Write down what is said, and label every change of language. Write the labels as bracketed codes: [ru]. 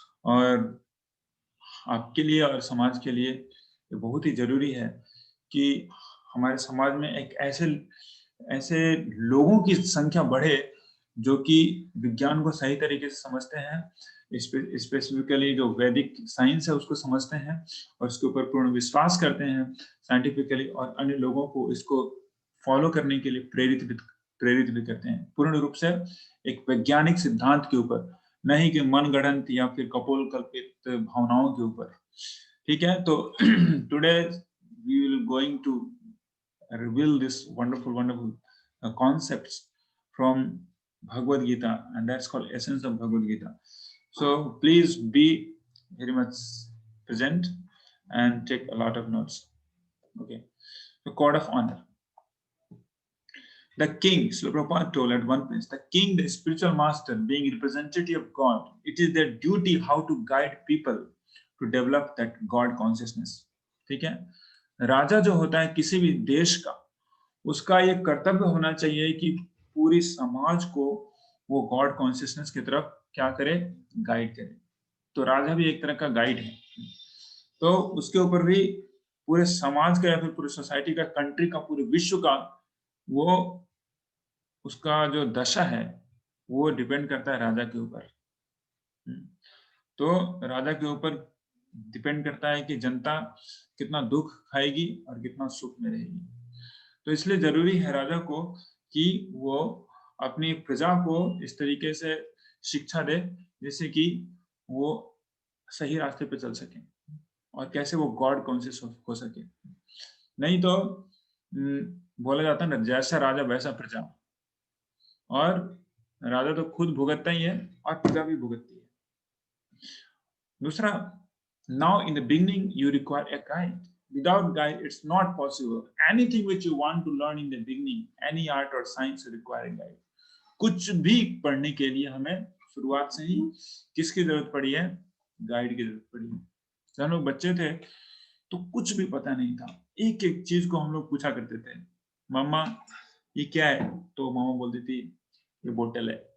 [hi] और आपके लिए और समाज के लिए ये बहुत ही जरूरी है कि हमारे समाज में एक ऐसे लोगों की संख्या बढ़े जो कि विज्ञान को सही तरीके से समझते हैं, स्पेसिफिकली जो वैदिक साइंस है उसको समझते हैं और उसके ऊपर पूर्ण विश्वास करते हैं साइंटिफिकली, और अन्य लोगों को इसको फॉलो करने के लिए प्रेरित भी करते हैं, पूर्ण रूप से एक वैज्ञानिक सिद्धांत के ऊपर, नहीं कि मनगढ़ंत या फिर कपोल कल्पित भावनाओं के ऊपर. ठीक है, तो [en] Today we will going to reveal this wonderful concepts from Bhagavad Gita, and that's called essence of Bhagavad Gita. So please be very much present and take a lot of notes. Okay, the code of honor. The king, Srila Prabhupada told at one place, the king, the spiritual master, being representative of God, it is their duty how to guide people to develop that God consciousness. [hi] ठीक है, राजा जो होता है किसी भी देश का, उसका ये कर्तव्य होना चाहिए कि पूरी समाज को वो गॉड कॉन्शियसनेस की तरफ क्या करे, गाइड करे. तो राजा भी एक तरह का गाइड है. तो उसके ऊपर भी पूरे समाज का या फिर पूरी सोसाइटी का, कंट्री का, पूरे विश्व का, वो उसका जो दशा है वो डिपेंड करता है राजा के ऊपर. तो राजा के ऊपर डिपेंड करता है कि जनता कितना दुख खाएगी और कितना सुख में रहेगी. तो इसलिए जरूरी है राजा को कि वो अपनी प्रजा को इस तरीके से शिक्षा दे जिससे कि वो सही रास्ते पे चल सके और कैसे वो गॉड कॉन्शियस हो सके. नहीं तो बोला जाता है ना, जैसा राजा वैसा प्रजा, और राजा तो खुद भुगतता ही है और प्रजा भी भुगतती है. दूसरा, [en] now in the beginning you require a guide. Without guide it's not possible. Anything which you want to learn in the beginning, any art or science, you require a guide. [hi] कुछ भी पढ़ने के लिए हमें शुरुआत से ही किसकी जरूरत पड़ी है, गाइड की जरूरत पड़ी है. जब हम लोग बच्चे थे तो कुछ भी पता नहीं था, एक एक चीज को हम लोग पूछा करते थे, मम्मा ये क्या है, तो मामा बोलती थी ये बोतल है.